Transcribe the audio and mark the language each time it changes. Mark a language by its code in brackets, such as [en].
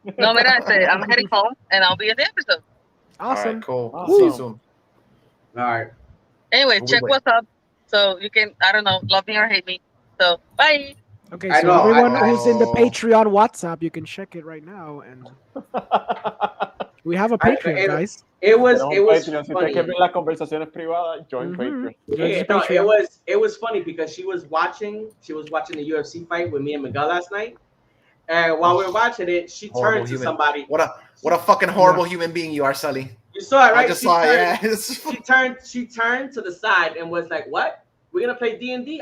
[en] No, I'm heading home and I'll be in the episode. Awesome. All right, cool. Awesome. See you soon. All right. Anyway, check what's up. So you can, I don't know, love me or hate me. So bye. Okay, so everyone who's in the Patreon WhatsApp, you can check it right now and We have a Patreon, guys. It was [es] Patreon. Si ustedes [en] funny. [es] quieren ver las conversaciones privadas, [en] join Patreon. Yeah, no, it was funny because she was watching the UFC fight with me and Miguel last night, and while we were watching it, she turned to somebody. What a fucking horrible human being you are, Sully. You saw it, right? I just saw it. Yeah. She turned to the side and was like, "What? We're gonna play D&D?